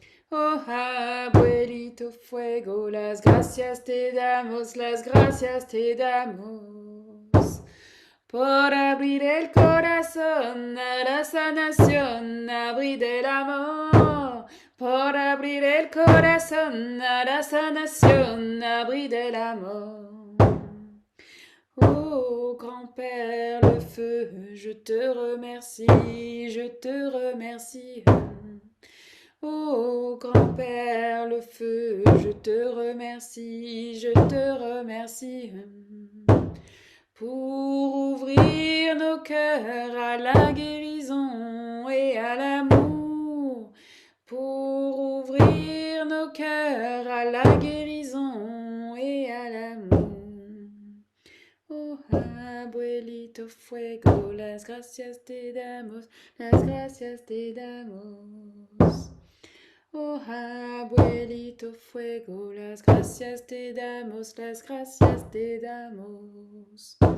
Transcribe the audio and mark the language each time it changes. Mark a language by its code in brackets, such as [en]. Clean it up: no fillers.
[es] Oh, abuelito fuego, las gracias te damos, las gracias te damos. Por abrir el corazón a la sanación, abrir el amor. Por abrir el corazón a la sanación, abrir el amor. [fr] Oh grand-père le feu, je te remercie, je te remercie. Oh grand-père le feu, je te remercie, je te remercie. Pour ouvrir nos cœurs à la guérison et à l'amour. Pour ouvrir nos cœurs à la guérison et à l'amour. [es] Oh, abuelito fuego, las gracias te damos, las gracias te damos. Oh, abuelito fuego, las gracias te damos, las gracias te damos.